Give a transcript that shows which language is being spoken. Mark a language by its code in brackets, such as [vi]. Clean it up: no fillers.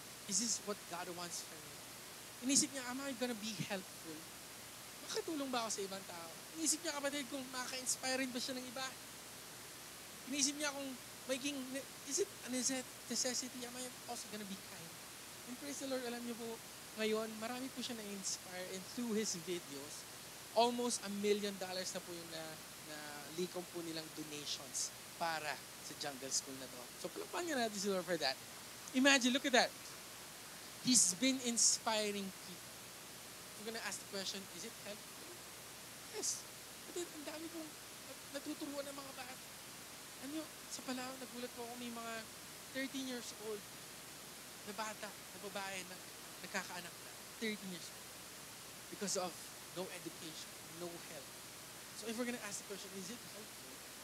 [en] Is this what God wants for me? [tl] Inisip niya, [en] am I gonna be helpful? [tl] Makatulong ba ako sa ibang tao? Inisip niya, kapatid, kung maka-inspire rin ba siya ng iba? Inisip niya kung magiging, [en] is it a necessity? Am I also gonna be kind? And praise the Lord, [tl] alam niyo po, ngayon, marami po siya na-inspire and through his videos, almost $1 million na po yung na likom po nilang donations para sa Jungle School na to. So, palakpan nga natin si Lord for that. [en] Imagine, look at that. He's been inspiring people. We're gonna ask the question, is it helpful? Yes. [tl] But ang dami kong natuturuan ng mga bata. Ano, sa Palawan, nagulat po ako, may mga 13 years old na bata, na babae na nagkakaanak na. [en] 13 years old. Because of no education, no help. So if we're gonna ask the question, is it helpful?